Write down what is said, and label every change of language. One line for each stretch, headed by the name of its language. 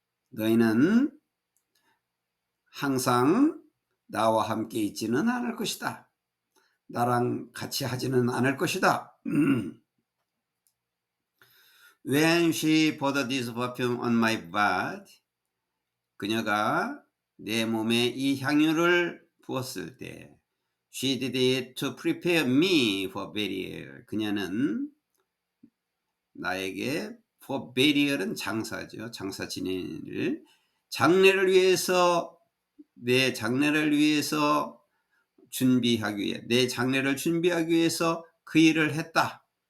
Korean: 너희는 항상 나와 함께 있지는 않을 것이다. 나랑 같이 하지는 않을 것이다.
English: When she poured this perfume on my body,
Korean: 그녀가 내 몸에 이 향유를 부었을 때,
English: she did it to prepare me for burial.
Korean: 그녀는 나에게 for burial은 장사죠. 장사 지내를 장례를 위해서, 내 장례를 위해서 준비하기 위해, 내 장례를 준비하기 위해서 그 일을 했다.